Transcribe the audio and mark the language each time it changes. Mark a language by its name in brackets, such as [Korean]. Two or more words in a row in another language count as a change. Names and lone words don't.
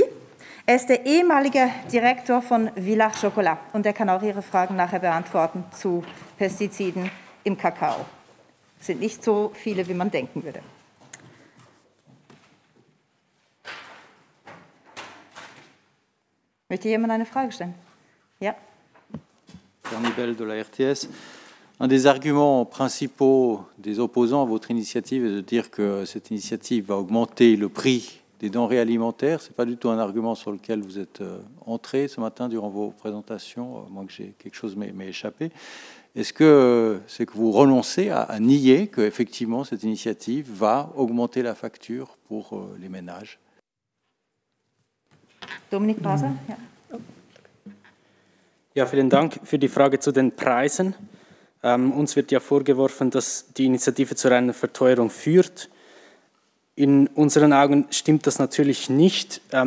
[German] Er ist der ehemalige Direktor von Villars Chocolat und er kann auch Ihre Fragen nachher beantworten zu Pestiziden im Kakao. Es sind nicht so viele, wie man denken würde. Möchte jemand eine Frage stellen? Ja. [French] Bernie Bell de la RTS. Un des arguments principaux des opposants à votre initiative est de dire que cette initiative va augmenter le prix des denrées alimentaires. Ce n'est pas du tout un argument sur lequel vous êtes entré ce matin durant vos présentations, à moins que j'ai quelque chose m'ait échappé. Est-ce que c'est que vous renoncez à nier qu'effectivement cette initiative va augmenter la facture pour les ménages? [German] Dominik Braser, ja. Ja, vielen Dank für die Frage zu den Preisen. Uns wird ja vorgeworfen, dass die Initiative zu einer Verteuerung führt. In unseren Augen stimmt das natürlich nicht.